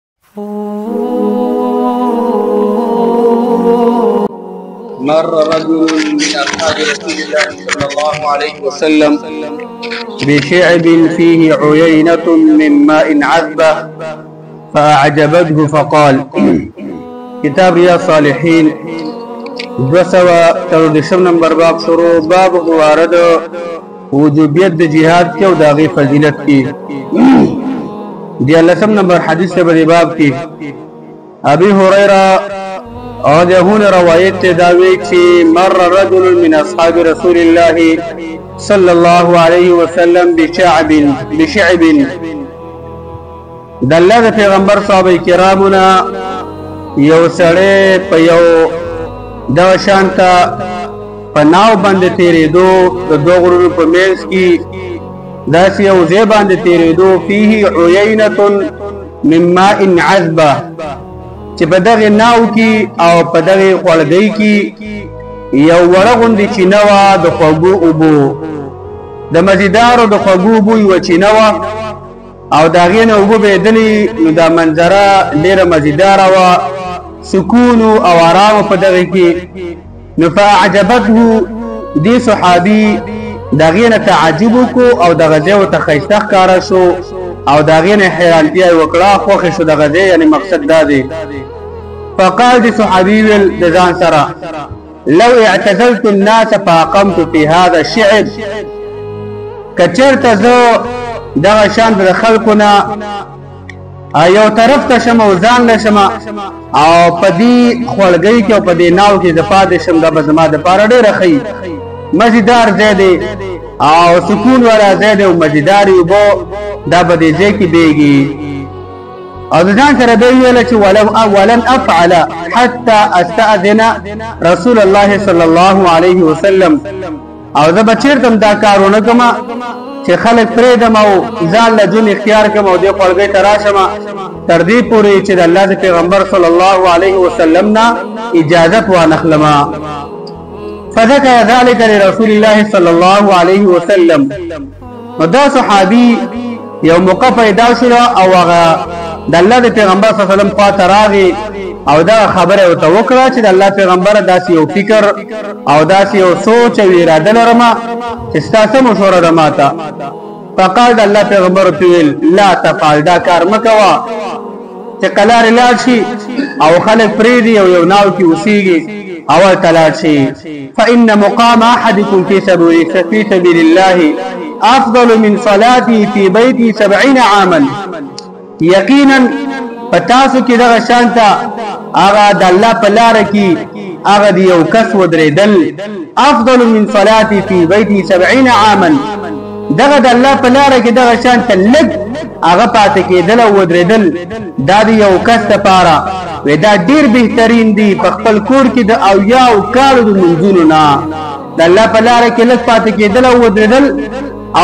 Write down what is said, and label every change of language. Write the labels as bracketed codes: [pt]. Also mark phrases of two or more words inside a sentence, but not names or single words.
[ar] مر رجل من أصحاب رسول الله صلى الله عليه وسلم بشعب فيه عيينة من ماء عذبة فأعجبته فقال [ps] كتاب رياض الصالحين 213 نمبر باب شروع باب وارد وجوبیت د جهاد کې او داغي فضیلت کې دی 10 نمبر حدیث سے بری باب کې ابي هريره او دهونه روایت داوي چې [ar] مر رجل من اصحاب رسول الله صلى الله عليه وسلم بشعب [ps] دلته پیغمبر صحابه کرامنا یو سړی په یو دا شانتا پناو باندې تیرېدو د دوه غرونو په منځ کې داسې یو ځای باندې تیرېدو [ar] فيه عيينة من ماء [ps] عذبة چې په دغه ناو کې او په دغه خولګۍ کې یو وړه غوندې چینه وه د خوږو اوبو د مزیدارو د خوږو اوبو یوه چینه وه او د هغې نه اوبه بهېدلې نو دا منظره ډېره مزیداره وه سکون او آرام په دغه کې نو فاعجبته دی صحابي دغه نه تعجب کو او دغه ځای ته ښایسته ښکاره شو او دغه نه حیرانتیا وکړه خوښ شو دغه ځای یعنی مقصد دا دی فقال دی صحابي ول د ځان سره [ar] لو اعتزلت الناس فاقمت في هذا الشعب [ps] کچرته زه دغه شان د خلکونه یو طرف ته شم او ځان لشم او په دې خولګۍ کې او په دې ناو کې د پاتې شم دا به زما دپاره ډېره ښه مزیدار ځای دی او سکون والا ځای دی او مزیدارې اوبه دا به دې ځای کې بیږي او د ځان سره به یې ویله چې [ar] ولن افعل حتى استأذن رسول الله صلی الله علیه وسلم [ps] او زه به چېرته هم دا کار ونه کړم چې خلک پرېږدم او ځان له ژوند اختیار کړم او دې خولګۍ ته راشم تر دې پورې چې د الله د پیغمبر [ar] صلی الله علیه وسلم [ps] نه اجازت وانخلم [ar] فذكر ذلك لرسول الله صلی الله علیه وسلم [ps] نو دا صحابي یو موقع پیدا شوه او هغه د الله د پیغمبر [ar] صلی الله علیه وسلم [ps] خواته راغی او دا خبره ورته وکړه چې د الله پیغمبر داسې یو فکر او داسې یو سوچ او اراده لرم چې ستا څه مشوره ده ماته فقال د الله پیغمبر ورته ویل [ar] لا تفعل [ps] دا کار مه کوه چې قلارې لاړ شي او خلک پرېږدي او یو ناو کې اوسېږي اول ته لاړ شي [ar] فإن مقام أحدكم في سبيل الله أفضل من صلاته في بيته 70 عاما [ps] یقینا پتاسو کې دغه شانته هغه د الله په لاره کې هغه د یو کس ودرېدل [ar] افضل من صلاتي في بيتي 70 عاما [ps] دغه د الله په لاره کې دغه شانته لږ هغه پاتې کېدل او ودرېدل دا د یو کس دپاره وی دا ډېر بهترین دی په خپل کور کې د اویاو کالو د لمونځونو نه د الله په لاره کې لږ پاتې کېدل او ودرېدل او